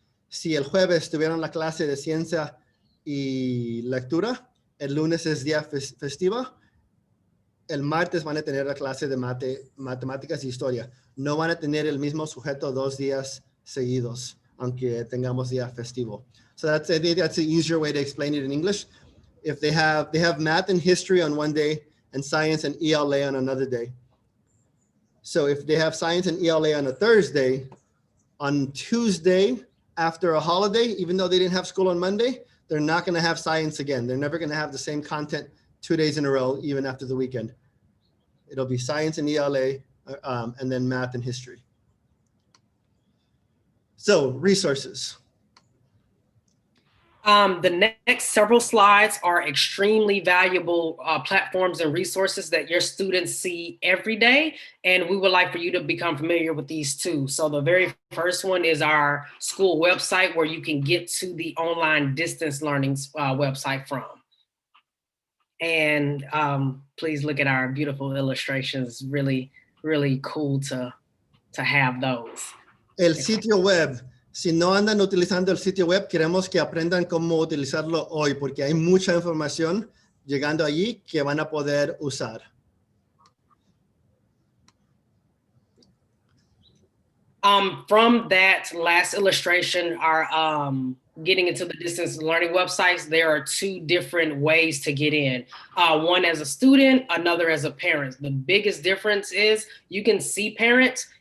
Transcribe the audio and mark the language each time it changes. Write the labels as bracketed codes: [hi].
[es] Si el jueves tuvieron la clase de ciencia y lectura, el lunes es día festivo, el martes van a tener la clase de matemáticas y historia. No van a tener el mismo sujeto 2 días seguidos, aunque tengamos día festivo. [en] So I think that's an easier way to explain it in English. If they have math and history on one day and science and ELA on another day. So if they have science and ELA on a Thursday, on Tuesday after a holiday, even though they didn't have school on Monday, they're not going to have science again. They're never going to have the same content 2 days in a row, even after the weekend. It'll be science and ELA, and then math and history. So resources. The next several slides are extremely valuable platforms and resources that your students see every day. And we would like for you to become familiar with these too. So the very first one is our school website, where you can get to the online distance learning website from. And please look at our beautiful illustrations. Really, really cool to have those. [es] El sitio web. Si no andan utilizando el sitio web, queremos que aprendan cómo utilizarlo hoy, porque hay mucha información llegando allí que van a poder usar. [en] From that last illustration, our getting into the distance learning websites, there are 2 different ways to get in. One as a student, another as a parent. The biggest difference is you can see parents.